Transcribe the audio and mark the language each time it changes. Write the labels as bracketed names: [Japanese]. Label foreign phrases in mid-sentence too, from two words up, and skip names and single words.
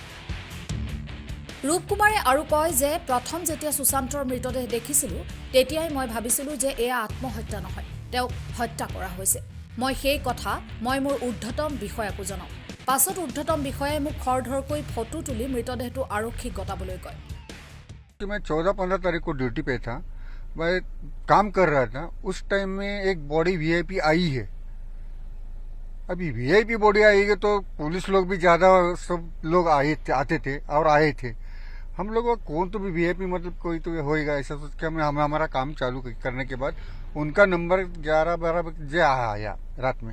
[Assamese] ৰূপ কুমাৰে আৰু কয় যে প্ৰথম যেতিয়া সুশান্তৰ মৃতদেহ দেখিছিলোঁ তেতিয়াই মই ভাবিছিলোঁ যে এয়া আত্মহত্যা নহয়, তেওঁক হত্যা কৰা হৈছে। মই সেই কথা মোৰ ঊৰ্ধ্বতম বিষয়াকো জনাওঁ। পাছত ঊৰ্ধ্বতম বিষয়াই মোক খৰধৰকৈ ফটো তুলি মৃতদেহটো আৰক্ষীক গতাবলৈ কয়। [Hindi] मैं 14-15 तारीख को ड्यूटी पे था, मैं काम कर रहा था। उस टाइम में एक [English] body VIP [Hindi] आई है। अभी [English] VIP body [Hindi] आई है तो पुलिस लोग भी ज्यादा सब लोग आते थे और आए थे। हम लोग कौन तो भी वीआईपी मतलब कोई तो होएगा ऐसा सोच के हम हमारा काम चालू करने के बाद उनका नंबर 11-12 बजे आया रात में।